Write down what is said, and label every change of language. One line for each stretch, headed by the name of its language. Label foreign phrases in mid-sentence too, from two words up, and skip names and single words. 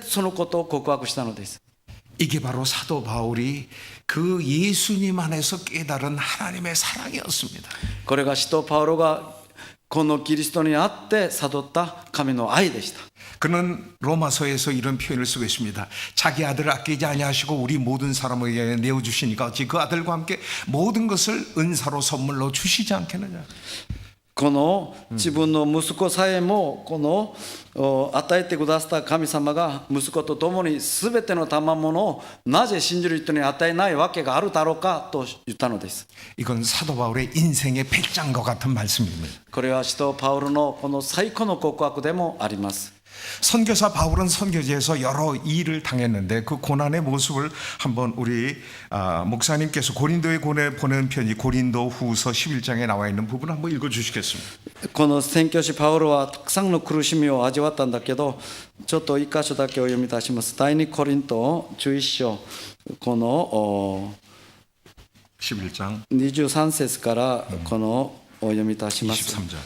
Japanese: そのことを告白したのです。
Korean: 이게 바로 사도 바울이 그 예수님 안에서 깨달은 하나님의 사랑이었습니다.
Japanese: これが使徒パウロがこのキリストにあって悟った神の愛でした。
Korean: 그는 로마서에서 이런 표현을 쓰고 있습니다. 자기 아들을 아끼지 아니하시고 우리 모든 사람에게 내어주시니까 어찌 그 아들과 함께 모든 것을 은사로 선물로 주시지 않겠느냐.
Japanese: この自分の息子さえもこの与えてくださった神様が息子と共に全ての賜物をなぜ信じる人に与えないわけがあるだろうかと言ったのです。
Korean: 이건 사도 바울의 인생의 배짱과 같은 말씀입니다.
Japanese: これは使徒パウロのこの最高の告白でもあります。
Korean: 선교사 바울은 선교지에서 여러 일을 당했는데 그 고난의 모습을 한번 우리 목사님께서 고린도에 보낸 편지 고린도 후서 11장에 나와 있는 부분 한번 읽어주시겠습니다.
Japanese: この宣教師パウロはたくさんの苦しみを味わったんだけど、ちょっと一箇所だけお読みいたします。第2コリント11章、この
Korean: 11장
Japanese: 23節からこのお読みいたします。
Korean: 23절